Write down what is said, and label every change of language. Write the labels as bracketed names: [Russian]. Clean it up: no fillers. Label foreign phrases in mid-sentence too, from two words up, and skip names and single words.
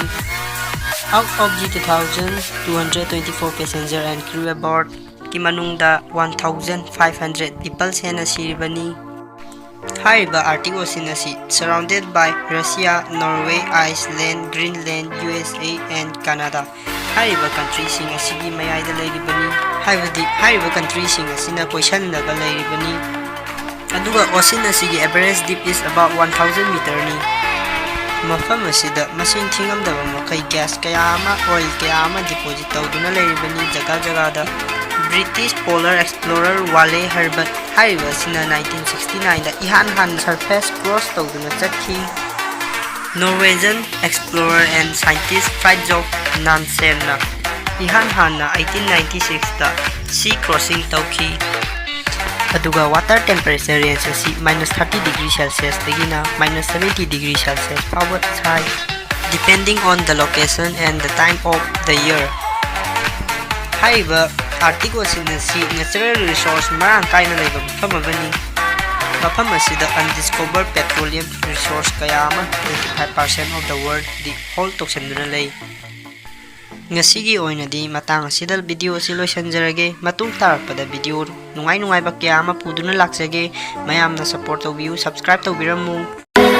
[English] Out of the 2,224 passenger and crew aboard, [Manipuri] kimanungda 1,500 people sena siribani. Hariba Arctic Ocean asi [English] surrounded by Russia, Norway, Iceland, Greenland, USA, and Canada. [Manipuri] Hariba countries sing asigi mayayda lairibani. Hariba countries sing asina question naga lairibani. Aduga ocean asigi [English] average depth is about 1,000 meter ni. [Manipuri] Mafam asida masing thingamdaba makai gas kaya ama oil kaya ama deposit tawduna lairibani jaga da British polar explorer Wale Herbert hariba sina 1969 da ihan [English] surface cross [Manipuri] tawduna chakhi Norwegian [English] explorer and scientist [Manipuri] Fridtjof Nansenna ihan hanna 1896 da sea crossing tauki. [English] Aduga water temperature range asi -30 degrees Celsius dagina -70 degrees Celsius [Manipuri] power sai [English] depending on the location and the time of the year. [Manipuri] Haiba Arctic Ocean asi [English] natural resource [Manipuri] marang kaina laiba mafam amani. Mafam asida [English] undiscovered petroleum resource [Manipuri] kaya ama 25% [English] of the world [Manipuri] di hold toksenduna lay. Ngasigi oinadi matang asidal video si loisanjarage matung tarappada video nungai ba kaya ama puduna laksage mayamna support tawbiu subscribe tawbiramu.